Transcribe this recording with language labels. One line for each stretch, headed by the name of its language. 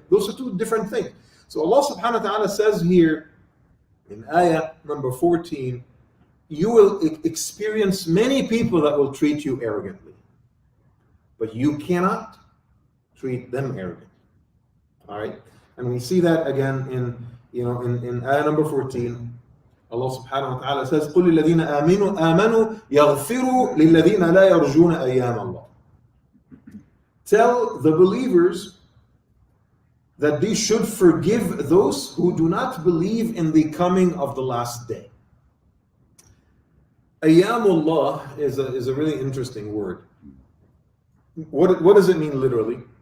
English: Those are two different things. So Allah subhanahu wa ta'ala says here in ayah number 14, you will experience many people that will treat you arrogantly, but you cannot treat them arrogantly, all right? And we see that again in ayah number 14.
Arabic: Allah subhanahu wa ta'ala says, قُلِ الَّذِينَ آمَنُوا يَغْفِرُوا لِلَّذِينَ لَا يَرْجُونَ أَيَّامَ اللَّهِ.
English: Tell the believers that they should forgive those who do not believe in the coming of the last day. Ayyamullah is a really interesting word. What does it mean literally?